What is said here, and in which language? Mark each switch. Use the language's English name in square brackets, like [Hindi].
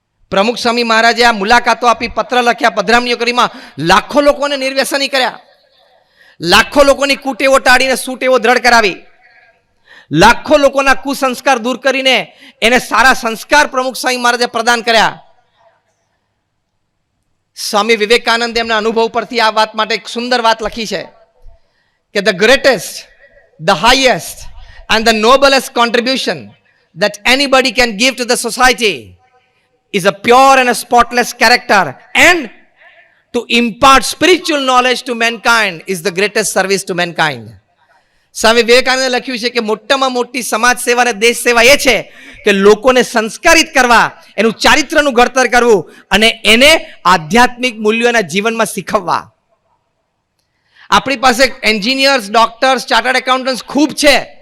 [Gujarati] પ્રમુખ સ્વામી મહારાજે આ મુલાકાતો આપી, પત્ર લખ્યા, પધરામણીઓ કરીમાં લાખો લોકોને નિર્વ્યસની કર્યા, લાખો લોકોની કુટેવો ટાળીને સુટેવો દ્રઢ કરાવી, લાખો લોકોના કુસંસ્કાર દૂર કરીને એને સારા સંસ્કાર પ્રમુખ સ્વામી મહારાજે પ્રદાન કર્યા. સ્વામી વિવેકાનંદે એમના અનુભવ પરથી આ વાત માટે એક સુંદર વાત લખી છે કે [English] The greatest, the highest and the noblest contribution that anybody can give to the society is a pure and a spotless character, and to impart spiritual knowledge to mankind is the greatest service to mankind. [Gujarati] સ્વામી વિવેકાનંદે લખ્યું છે કે મોટામાં મોટી સમાજ સેવા અને દેશ સેવા એ છે કે લોકોને સંસ્કારિત કરવા, એનું ચારિત્રનું ઘડતર કરવું અને એને આધ્યાત્મિક મૂલ્યોના જીવનમાં શીખવવા. આપણી પાસે એન્જિનિયર્સ, ડોક્ટર્સ, ચાર્ટર્ડ એકાઉન્ટન્ટ્સ ખૂબ છે.